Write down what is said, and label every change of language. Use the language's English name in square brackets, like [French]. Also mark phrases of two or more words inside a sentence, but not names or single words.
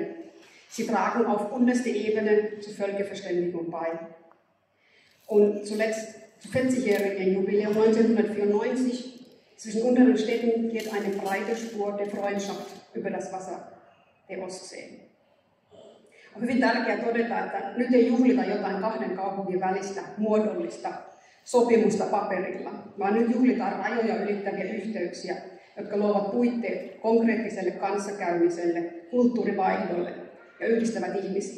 [German] Sie tragen auf unterste Ebene zur Völkerverständigung bei. Und zuletzt zum 40-jährigen Jubiläum 1994 zwischen unseren Städten geht eine breite Spur der Freundschaft über das Wasser der Ostsee. [Finnish] On hyvin tärkeää todeta, että nyt ei juhlita jotain kahden kaupungin välistä muodollista sopimusta paperilla, vaan nyt juhlitaan rajoja ylittäviä yhteyksiä, jotka luovat puitteet konkreettiselle kanssakäymiselle, kulttuurivaihdolle ja yhdistävät ihmisiä.